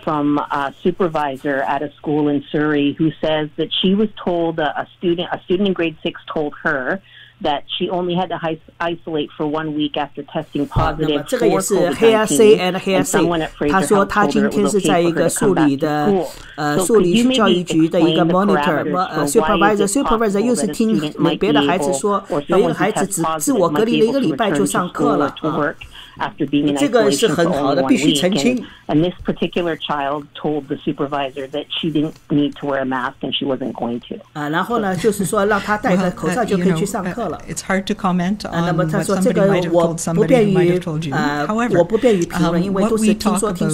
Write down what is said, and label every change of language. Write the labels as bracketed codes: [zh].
[en] From a supervisor at a school in Surrey who says that she was told a student in grade 6 told her that she only had to isolate for 1 week after testing positive for COVID-19. And someone at Fraser [zh] 他说他今天是在一个树里教育局的一个 [en] monitor supervisor [zh] 又是听别的孩子说，有一个孩子只自我隔离了1个礼拜就上课了这个是很好的，必须澄清。 [en] And this particular child told the supervisor that she didn't need to wear a mask and she wasn't going to. [zh] 然后呢，就是说让他戴个口罩就可以去上课了。 [en] It's hard to comment on [zh] 那么他说这个我不便于评论，因为都是听说。